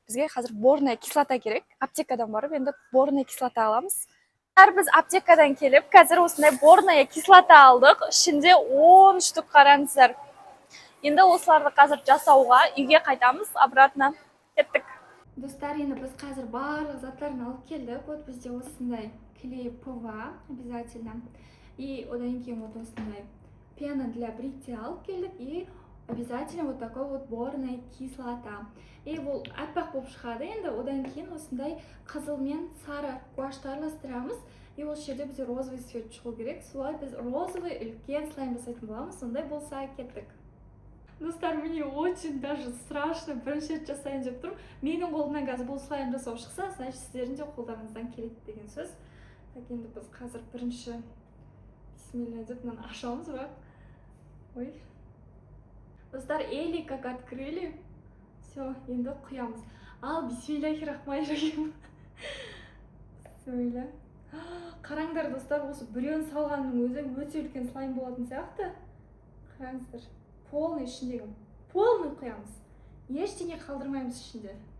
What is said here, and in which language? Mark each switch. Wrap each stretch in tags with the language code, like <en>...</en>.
<kk>Бізге қазір борная кислота керек. Аптекадан барып, енді борная кислота аламыз. Біз аптекадан келіп, қазір осындай борная кислота алдық. Ішінде 10 штук қараңыздар. Енді осыларды қазір жасауға үйге қайтамыз, обратно кеттік. Достар, енді біз қазір барлық заттарын алып келдік. Вот бізде осындай клей ПВА обязательно. И одан кейін вот осындай</kk> <ru>пена для бритья</ru> <kk>алып келдік.</kk> <ru>И обязательно вот такой вот борная кислота.</ru> <kk>И бұл аппақ болып шығады. Енді одан кейін осындай қызыл мен сары гуашьты араластырамыз. И осы жерде бізде</kk> <ru>розовый цвет</ru> <kk>шығу керек. Солай біз розовый үлкен слайм жасайтын боламыз. Сондай болса кеттік. Достар,</kk> <ru>мне очень даже страшно</ru> <kk>бірінші рет жасайын деп тұрмын. Менің қолымнан қазір бұл слайм жасау шықса, значит сіздердің де қолдарыңыздан келеді деген сөз. Так, енді біз қазір бірінші бисмилля деп мынаны ашамыз, бірақ.</kk> <ru>Ой. Достар, Эли как открыли.</ru> <kk>Все, енді құямыз. Ал бисмиллахи-рахмани-рахим. Бисмилля. Қараңдар, достар, осы біреуін салғанның өзі өте үлкен слайм болатын сияқты. Қараңыздар. Полный ішіндегі. Полный құямыз. Ештеңе қалдырмаймыз ішінде.</kk>